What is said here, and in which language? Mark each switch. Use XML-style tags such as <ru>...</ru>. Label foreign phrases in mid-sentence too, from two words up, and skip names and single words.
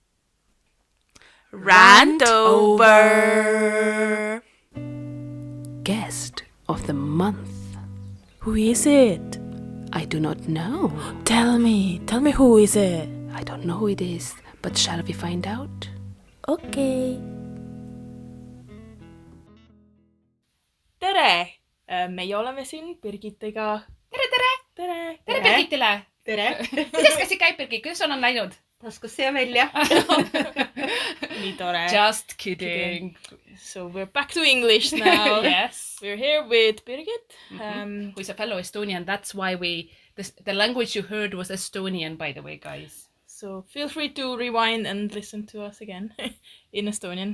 <en>Rant over. Guest of the month. Who is it? I do not know. Tell me who is it? I don't know who it is, but shall we find out?</en> <et>Okay. Tere! Meie oleme siin Birgitiga. Tere! Birgitile! tere! Kuidas käsi käib, Birgit? Kuidas sul on läinud? Taskusse ja välja. Nii tore.</et> <en>Just kidding. So we're back to English now. Yes. We're here with Birgit. Who's a fellow Estonian. That's why the language you heard was Estonian, by the way, guys. So feel free to rewind and listen to us again in Estonian.</en>